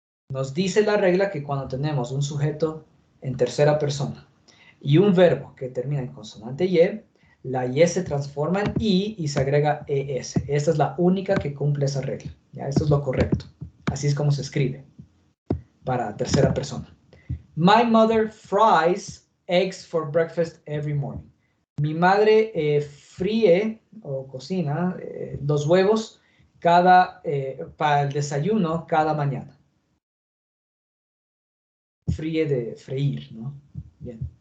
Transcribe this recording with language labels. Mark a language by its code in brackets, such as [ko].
[es] Nos dice la regla que cuando tenemos un sujeto en tercera persona y un verbo que termina en consonante Y, la Y se transforma en I y se agrega ES. Esta es la única que cumple esa regla. ¿Ya? Esto es lo correcto. Así es como se escribe para tercera persona. [en] My mother fries eggs for breakfast every morning. [es] Mi madre fríe o cocina los huevos para el desayuno cada mañana. Fríe de freír, ¿no? Bien.